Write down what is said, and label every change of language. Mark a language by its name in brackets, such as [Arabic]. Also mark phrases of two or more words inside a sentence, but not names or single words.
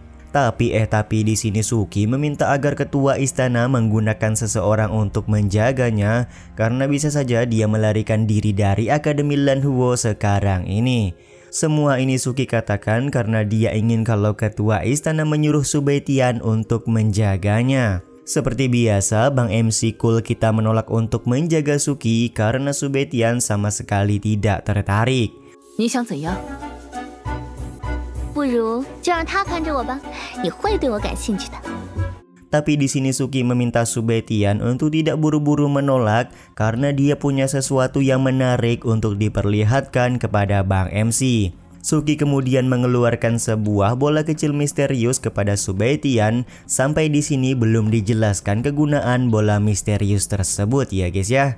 [Indonesian] Tapi di sini Suki meminta agar ketua istana menggunakan seseorang untuk menjaganya karena bisa saja dia melarikan diri dari Akademi Lanhuo sekarang ini. Semua ini Suki katakan karena dia ingin kalau ketua istana menyuruh Su Baitian untuk menjaganya. Seperti biasa, Bang MC Cool kita menolak untuk menjaga Suki karena Su Baitian sama sekali tidak tertarik. [Chinese] 你想怎样？不如就让他看着我吧，你会对我感兴趣的。 [Indonesian] Tapi di sini Suki meminta Su Baitian untuk tidak buru-buru menolak karena dia punya sesuatu yang menarik untuk diperlihatkan kepada Bang MC. Suki kemudian mengeluarkan sebuah bola kecil misterius kepada Su Baitian. Sampai di sini belum dijelaskan kegunaan bola misterius tersebut ya guys ya.